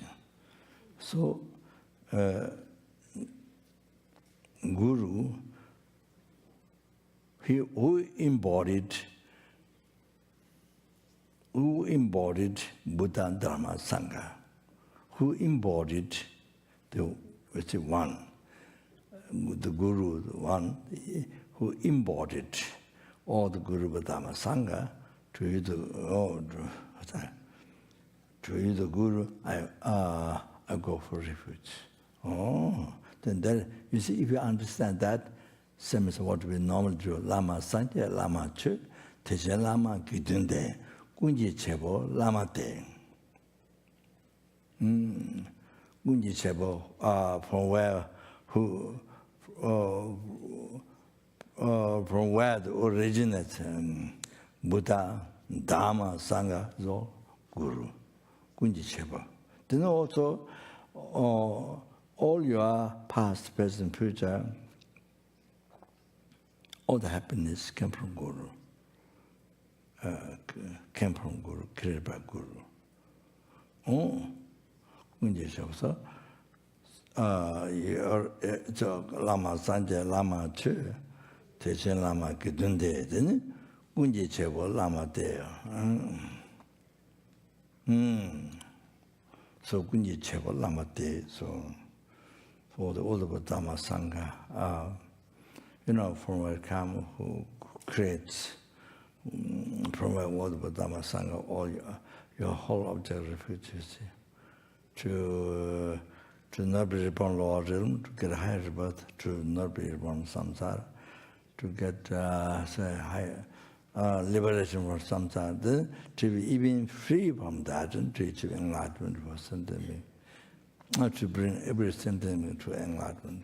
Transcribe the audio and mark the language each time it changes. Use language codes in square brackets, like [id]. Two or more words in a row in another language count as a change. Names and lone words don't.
[en] So, Guru, who embodied Buddha, Dharma, Sangha, who embodied the one, the Guru, the one who embodied all the Guru, Dharma, Sangha. To you, the Guru, I go for refuge. Oh, then that, you see, if you understand that, same as what we normally do, [bo] བླ་མ་སངས་རྒྱས་ བླ་མ་ཆོས་ དེ་བཞིན་ བླ་མ་དགེ་འདུན་ཏེ་ ཀུན་གྱི་བྱེད་པོ་ བླ་མ་སྟེ. ཀུན་གྱི་བྱེད་པོ, [en] from where the originates. Buddha, Dharma, Sangha, is all Guru, [bo] ཀུན་གྱི་བྱེད་པོ. [en] Then also, all your past, present, future, all the happiness came from Guru, created by Guru. [bo] Oh, ཀུན་གྱི་བྱེད་པོ. [en] So, [bo] བླ་མ་སངས་རྒྱས་ བླ་མ་ཆོས་ དེ་བཞིན་ བླ་མ་དགེ་འདུན་ཏེ་ then ཀུན་གྱི་བྱེད་པོ་ བླ་མ་སྟེའོ. [en] So [bo] ཀུན་གྱི་བྱེད་པོ་ བླ་མ་སྟེ, [en] so for the old Dhamma Sangha, from where come who creates from where old Dhamma Sangha all your whole object refuge, you see, to not be reborn lower realm, to get higher rebirth, to not be reborn samsara, to get higher liberation from samsara, to be even free from that and to achieve enlightenment for sentiment, to bring every sentiment to enlightenment.